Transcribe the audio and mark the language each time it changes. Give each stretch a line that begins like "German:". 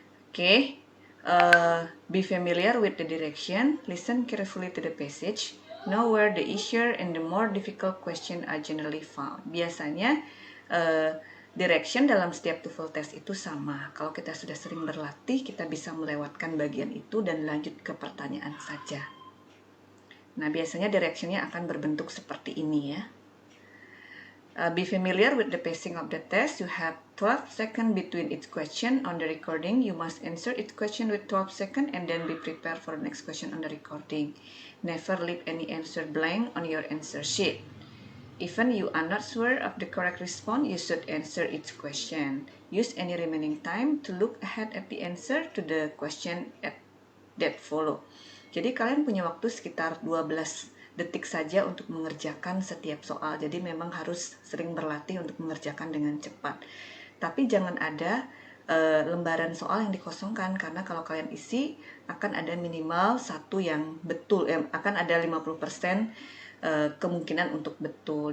English: Oke, be familiar with the direction, listen carefully to the passage, know where the easier and the more difficult question are generally found.
Indonesian: Biasanya direction dalam setiap TOEFL test itu sama. Kalau kita sudah sering berlatih, kita bisa melewatkan bagian itu dan lanjut ke pertanyaan saja. Nah, biasanya directionnya akan berbentuk seperti ini ya.
English: Be familiar with the pacing of the test. You have 12 seconds between each question on the recording. You must answer each question with 12 seconds and then be prepared for the next question on the recording. Never leave any answer blank on your answer sheet. Even you are not sure of the correct response, you should answer each question. Use any remaining time to look ahead at the answer to the question that follow.
Indonesian: Jadi kalian punya waktu sekitar 12 detik saja untuk mengerjakan setiap soal. Jadi memang harus sering berlatih untuk mengerjakan dengan cepat. Tapi jangan ada lembaran soal yang dikosongkan, karena kalau kalian isi akan ada minimal satu yang betul, akan ada 50% kemungkinan untuk betul.